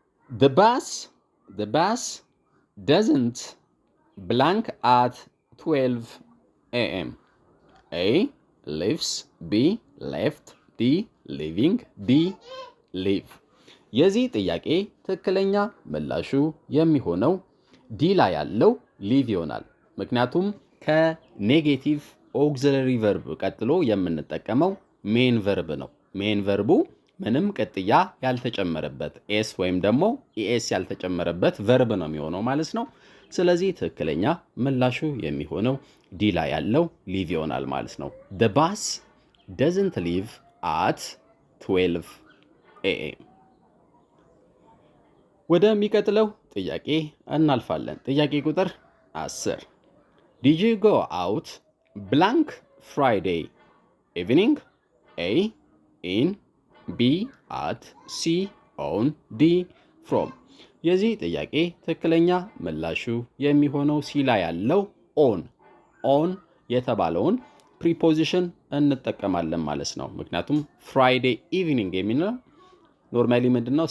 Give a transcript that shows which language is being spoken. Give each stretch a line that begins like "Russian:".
English: the bus doesn't blank at 12 a.m. A leaves, B left, D leaving, D leave።
Amharic: የዚህ ጥያቄ ትክክለኛ ምላሹ የሚሆነው ዲ ላይ ያለው ሊቭ ይሆናል። ምክንያቱም ከኔጌቲቭ ኦክሲለሪ ቨርብ ቀጥሎ የምንጠቀመው ሜን ቨርብ ነው። ሜን ቨርቡ ምንም ቅጥያ ያልተጨመረበት ኤስ ወይም ደግሞ ኢኤስ ያልተጨመረበት ቨርብ ነው የሚሆነው ማለት ነው። ስለዚህ ትክክለኛ ምላሹ የሚሆነው ዲ ላይ ያለው ሊቭ ይሆናል ማለት ነው።
English: the bus doesn't leave at 12 a.m.
Amharic: ወደሚቀጥለው ጥያቄ እናልፋለን። ጥያቄ ቁጥር 10
English: did you go out blank Friday evening? A in፣ B at፣ C on፣ D from።
Amharic: የዚህ ጥያቄ ትክክለኛ ምላሹ የሚሆነው ሲ ላይ ያለው ኦን የተባለውን ፕሪፖዚሽን እንጠቀማለን ማለት ነው። ምክንያቱም ፍራይዴ ኢቭኒንግ የሚለው ኖርማሊ ምንድነው?